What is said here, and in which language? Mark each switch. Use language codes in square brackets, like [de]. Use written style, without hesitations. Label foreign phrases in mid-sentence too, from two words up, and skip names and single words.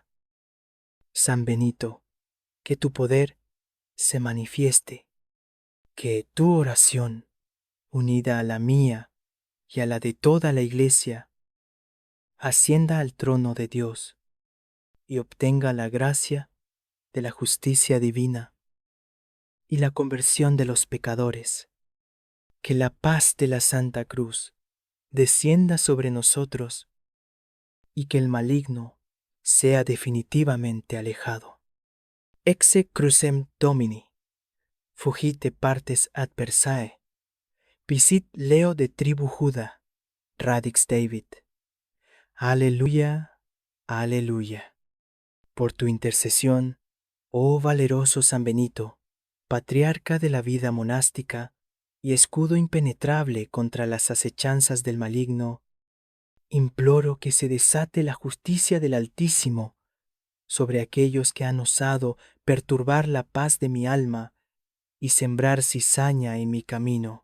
[es] San Benito, que tu poder se manifieste, que tu oración, unida a la mía y a la de toda la Iglesia, ascienda al trono de Dios y obtenga la gracia de la justicia divina y la conversión de los pecadores. Que la paz de la Santa Cruz descienda sobre nosotros y que el maligno sea definitivamente alejado. [la] Exe crucem Domini, fugite partes adversae, visit Leo de tribu Juda, radix David. [es] Aleluya, aleluya. Por tu intercesión, oh valeroso San Benito, patriarca de la vida monástica y escudo impenetrable contra las acechanzas del maligno, imploro que se desate la justicia del Altísimo sobre aquellos que han osado perturbar la paz de mi alma y sembrar cizaña en mi camino.